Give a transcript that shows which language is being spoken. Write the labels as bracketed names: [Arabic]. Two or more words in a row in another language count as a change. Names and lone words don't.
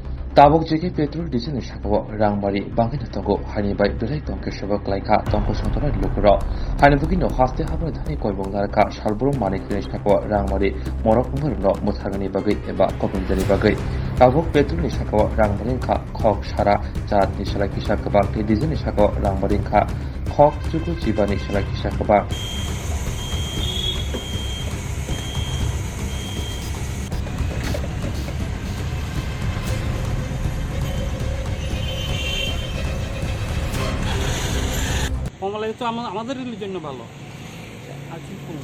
[Kok Borok] Tabok jeke petrol diesel ni shakawa rangmari bangin tongo hani bai belai tongke shaba klaika tongko songtora lukuro hani bugino haste habar dhani koibong larka shalburu manik ni shakawa rangmari morok umurno muthagani bagai eba kopindani bagai tabok petrol ni shakawa rangmari kha khok shara jat ni shala kisa kaba ke diesel ni shakawa rangmari kha khok chuku jibani shala kisa kaba [Bangla] কমলা তো আমাদের জন্য ভালো আর কি কম